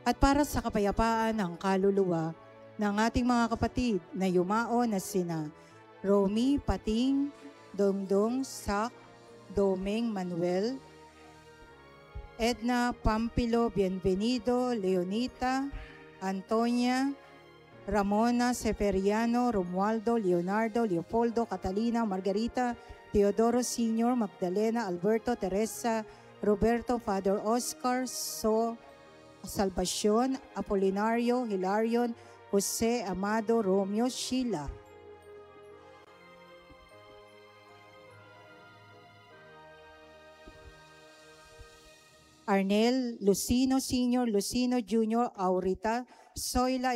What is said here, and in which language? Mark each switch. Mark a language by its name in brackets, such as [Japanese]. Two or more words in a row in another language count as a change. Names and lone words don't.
[Filipino] at para sa kapayapaan ng kaluluwa ng ating mga kapatid na yumao na sina Romy Pating, Dongdong Sak, Domeng Manuel, Edna Pampilo Bienvenido, Leonita, Antonia, Ramona Seperiano, Romualdo, Leonardo, Leopoldo, Catalina, Margarita, Teodoro Sr., Magdalena, Alberto, Teresa, Roberto, Father Oscar, Salvacion, Apolinario, Hilarion, Jose, Amado, Romeo, Sheila. Arnel, Lucino Sr., Lucino Jr., Aurita, Zoila,